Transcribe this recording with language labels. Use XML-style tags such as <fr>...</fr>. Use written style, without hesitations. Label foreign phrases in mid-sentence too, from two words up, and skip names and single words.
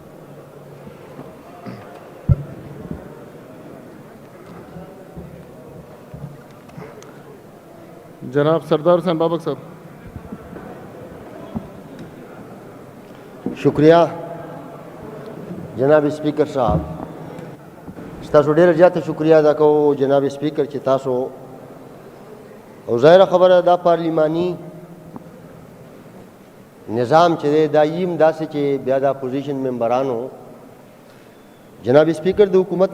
<ur>جناب سردار حسین بابک صاحب. شکریہ جناب اسپیکر صاحب.</ur> <ps>تاسو ډېر زیاته شکریہ ادا کوو جناب اسپیکر چې تاسو او ظاهره خبره دا پارلیماني نظام چې دی دا یم داسې چې بیا د اپوزیشن ممبرانو جناب اسپیکر د حکومت</ps>